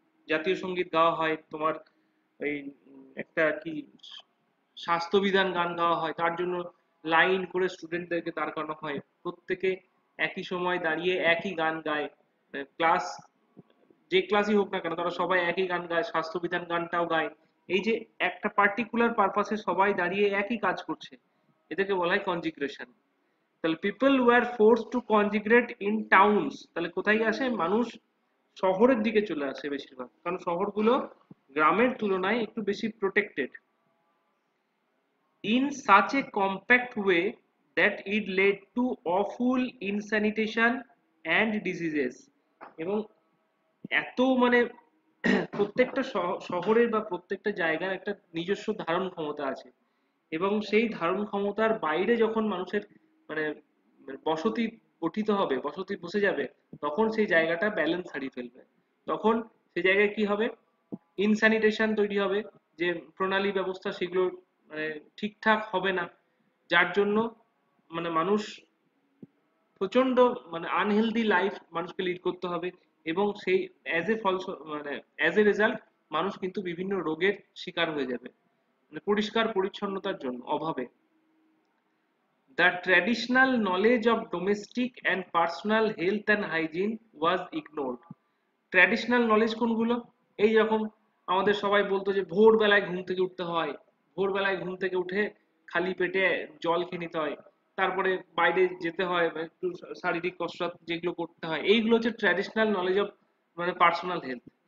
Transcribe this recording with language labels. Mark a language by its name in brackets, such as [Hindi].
[Bangla] জাতীয় সঙ্গীত গাওয়া হয়, তোমার ওই একটা কি স্বাস্থ্যবিধান গান গাওয়া হয়, তার জন্য লাইন করে স্টুডেন্টদেরকে দাঁড় করানো হয়, প্রত্যেকে একই সময় দাঁড়িয়ে একই গান গায়, ক্লাস যে ক্লাসই হোক না কেন তারা সবাই একই গান গায়, স্বাস্থ্যবিধান গানটাও গায়। এই যে একটা পার্টিকুলার পারপাসে সবাই দাঁড়িয়ে একই কাজ করছে, এটাকে বলা হয় কনজিগ্রেশন। তাহলে [English] people were force to congregate in towns, [Bangla] তাহলে কোথায় আসে মানুষ? শহরের দিকে চলে আসে বেশিরভাগ, কারণ শহরগুলো গ্রামের তুলনায় একটু বেশি protected, [English] in such a compact way that it led to awful insanitation and diseases। [Bangla] এবং এত মানে প্রত্যেকটা শহরের বা প্রত্যেকটা জায়গার একটা নিজস্ব ধারণ ক্ষমতা আছে, এবং সেই ধারণ ক্ষমতার বাইরে যখন মানুষের মানে বসতি গঠিত হবে, বসতি বসে যাবে, তখন সেই জায়গাটা ব্যালেন্স হারিয়ে ফেলবে। তখন সেই জায়গায় কি হবে? ইনস্যানিটেশন তৈরি হবে, যে প্রণালী ব্যবস্থা সেগুলো মানে ঠিকঠাক হবে না, যার জন্য মানে মানুষ প্রচন্ড মানে আনহেলদি লাইফ মানুষকে লিড করতে হবে, এবং সেই অ্যাজ এ ফল মানে [English] as a result [Bangla] মানুষ কিন্তু বিভিন্ন রোগের শিকার হয়ে যাবে, মানে পরিষ্কার পরিচ্ছন্নতার জন্য অভাবে। [English] The traditional knowledge of domestic and personal health and hygiene was ignored। [Bangla] Traditional knowledge কোনগুলো? এই রকম আমাদের সবাই বলতো যে ভোরবেলায় ঘুম থেকে উঠতে হয়, ভোরবেলায় ঘুম থেকে উঠে খালি পেটে জল খেয়ে নিতে হয়, তারপরে বাইরে যেতে হয় বা একটু শারীরিক কসরত যেগুলো করতে হয়, এইগুলো হচ্ছে ট্র্যাডিশনাল নলেজ অফ মানে পার্সোনাল হেলথ।